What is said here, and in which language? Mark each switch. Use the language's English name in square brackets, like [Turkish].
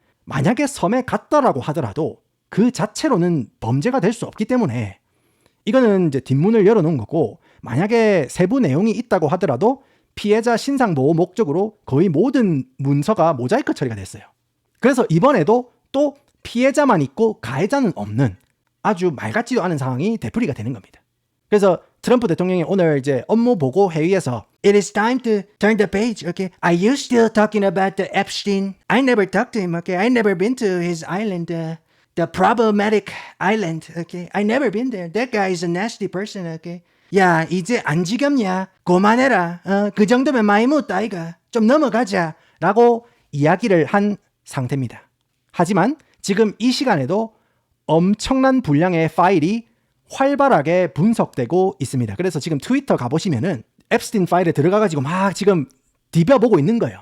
[Korean] 만약에 섬에 갔다라고 하더라도 그 자체로는 범죄가 될 수 없기 때문에 이거는 이제 뒷문을 열어놓은 거고, 만약에 세부 내용이 있다고 하더라도 피해자 신상보호 목적으로 거의 모든 문서가 모자이크 처리가 됐어요. 그래서 이번에도 또 피해자만 있고 가해자는 없는 아주 말 같지도 않은 상황이 되풀이가 되는 겁니다. 그래서 트럼프 대통령이 오늘 이제 업무 보고 회의에서 [English] It is time to turn the page. Okay, are you still talking about the Epstein? I never talked to him. Okay, I never been to his island, the problematic island. Okay, I never been there. That guy is a nasty person. [Korean] Okay. 야, 이제 안 지겹냐? 그만해라. 그 정도면 많이 묻다 이가. 좀 넘어가자. 라고 이야기를 한 상태입니다. 하지만 지금 이 시간에도 엄청난 분량의 파일이 활발하게 분석되고 있습니다. 그래서 지금 트위터 가보시면은 앱스틴 파일에 들어가가지고 막 지금 디벼보고 있는 거예요.